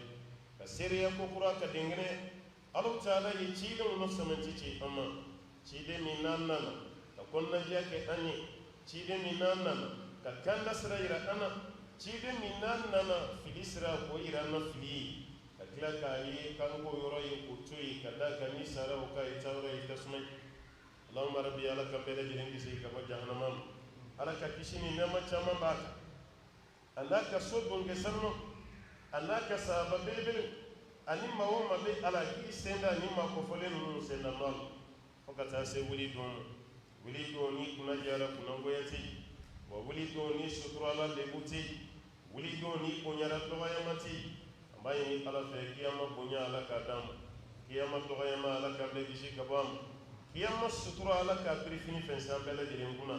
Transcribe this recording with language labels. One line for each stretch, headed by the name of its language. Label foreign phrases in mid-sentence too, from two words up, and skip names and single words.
Bambara: Ka seereya ko kura ka denkɛnɛ Alahu Taala ye cidenw sɛmɛnti ci an ma, ciden min n'an nana ka kɔnɔnajɛya kɛ an ye, ciden min n'an nana ka kan da sira yira an na, ciden min n'an nana fili sira k'o yira an na fili ye, ka tila k'a ye k'an k'o yɔrɔ ye k'o to yen ka d'a kan ni sara o k'a ye tayɔrɔ ye tasuma ye.
Arabic: اللهم ربي,
Bambara: Ala ka bɛɛ lajɛlen kisi ka bɔ jahanama ma, Ala ka kisi ni nɛɛma caman b'a kan. Allah ka so bonge sanno, Allah ka sahaba belebele ani maa o maa bɛ Ala k'i senda ani maa kɔfɔlen ninnu senda nɔ la fo ka taa se wuli don ma. Wuli don ni kunna jara kunnangoya tɛ yen, wa wuli don ni suturala lebu tɛ yen, wuli don ni bonyara dɔgɔyama tɛ yen. An b'a ɲini Ala fɛ kiyama bonya Ala k'a d'an ma, kiyama dɔgɔyama Ala k'a bɛɛ kisi ka bɔ an ma, kiyama sutura Ala k'a birifini fɛnsɛn an bɛɛ lajɛlen kunna.